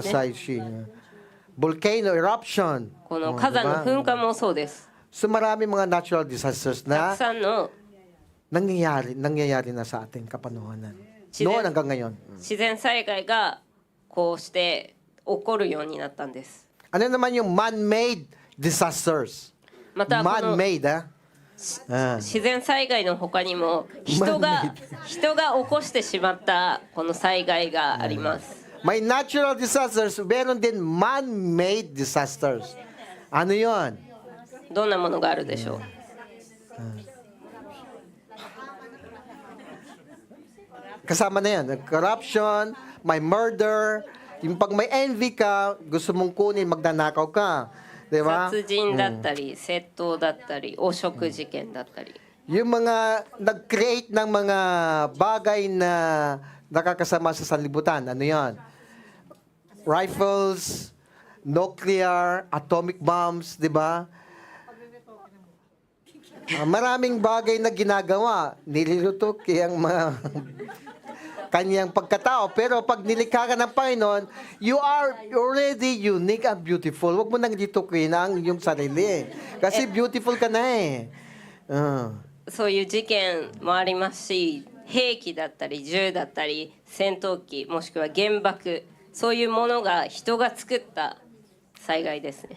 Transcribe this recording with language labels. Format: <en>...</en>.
<en>kasay, volcano eruption.</en> <ja>この火山の噴火もそうです。</ja> <tl>So marami mga</tl> <en>natural disasters</en> <ja>たく</ja> <tl>na</tl> <ja>さんの</ja> <tl>nangyayari na sa ating kapanahonan. Noon hanggang ngayon.</tl> <ja>自然災害がこうして起こるようになったんです。</ja> <tl>Ano naman yung man-made disasters?</tl> <ja>またこの</ja> <en>Man-made, ah.</en> <ja>自然災害の他にも人が起こしてしまったこの災害があります。</ja> <tl>May natural disasters, meron din man-made disasters. Ano yon?</tl> <ja>どんなものがあるでしょう。</ja> <tl>Kasama na yan. Corruption, may murder, yung pag may envy ka, gusto mong kunin, magnanakaw ka. Di ba?</tl> <ja>殺人だったり、窃盗だったり、汚職事件だったり。</ja> <tl>Yung mga nag-create ng mga bagay na nakakasama sa sanlibutan, ano yan?</tl> <en>Rifles, nuclear, atomic bombs, di ba?</en> <tl>Maraming bagay na ginagawa. Nililutok ang mga kanyang pagkatao. Pero pag nilikha ka ng Panginoon,</tl> <en>you are already unique and beautiful.</en> <tl>Huwag mo nang litukin ang iyong sarili. Kasi beautiful ka na eh.</tl> <ja>そういう事件もありますし、兵器だったり銃だったり戦闘機もしくは原爆、そういうものが人が作った災害ですね。</ja>